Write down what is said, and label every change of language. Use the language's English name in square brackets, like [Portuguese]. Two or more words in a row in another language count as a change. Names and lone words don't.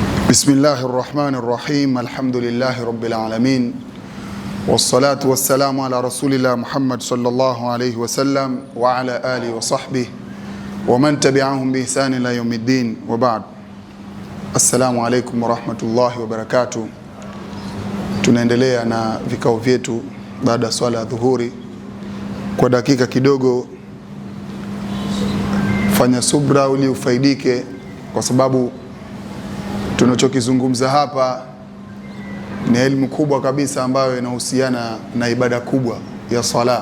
[Arabic] بسم الله الرحمن الرحيم. الحمد لله رب العالمين. والصلاة والسلام على رسول الله محمد صلى الله عليه وسلم وعلى آله وصحبه ومن تبعهم بإحسان إلى يوم الدين وبعد. السلام عليكم ورحمة الله وبركاته. [Swahili] Tunaendelea na vikao vyetu baada ya swala ya dhuhuri. Kwa dakika kidogo fanya subra ili ufaidike, kwa sababu tunachokizungumza hapa ni elimu kubwa kabisa ambayo inahusiana na ibada kubwa ya sala.